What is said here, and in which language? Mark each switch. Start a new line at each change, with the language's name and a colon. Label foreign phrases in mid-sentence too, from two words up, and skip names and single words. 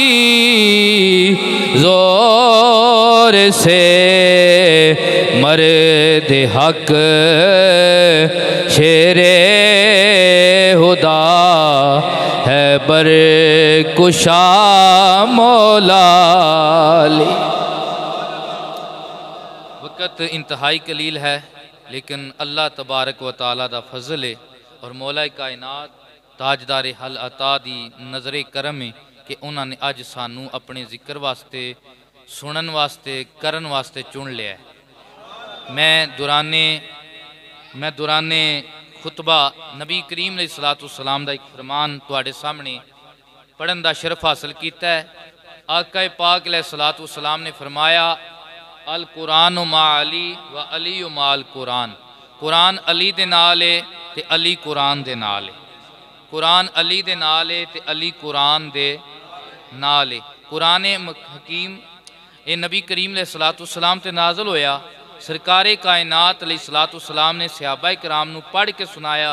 Urdu: زور سے مرد حق شیر خدا ہے بر کشا مولا علی.
Punjabi: وقت انتہائی قلیل ہے، لیکن
Arabic: الله تبارك وتعالى
Punjabi: دا فضل ہے اور مولا کائنات تاجدار ہل اتیٰ دی نظر کرم ہے کہ اونہاں نے اج سانوں اپنے ذکر واسطے، سنن واسطے، کرن واسطے چن لیا ہے. میں دوران خطبہ نبی کریم علیہ السلام دا اک فرمان تہاڈے سامنے پڑھن دا شرف حاصل کیتا ہے. آقا پاک علیہ السلام نے فرمایا,
Arabic: القرآن مع علي وعلي مع القرآن.
Punjabi: قرآن علی دے نال ہے تے علی قرآن دے نال ہے. قرآن علی دے نال ہے تے علی قرآن دے نال ہے. قرآن حکیم اے نبی کریم علیہ السلام تے نازل ہویا. سرکار کائنات علیہ السلام نے صحابہ کرام نوں پڑھ کے سنایا.